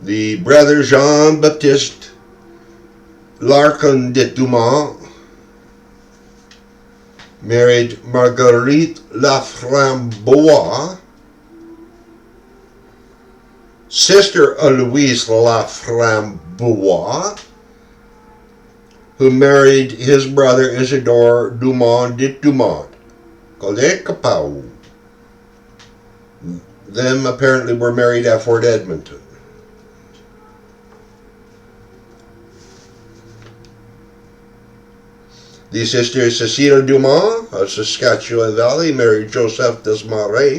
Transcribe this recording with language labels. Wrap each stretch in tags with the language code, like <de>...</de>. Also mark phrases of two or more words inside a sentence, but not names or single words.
<en>The brother Jean-Baptiste Larkin de Dumont married Marguerite Laframboise, sister of Louise Laframboise, who married his brother Isidore Dumont de Dumont. Ahe-ke-kahna-ah-taht. Them apparently were married at Fort Edmonton. The sister Cecile Dumont of Saskatchewan Valley married Josephte Desmarais.</en>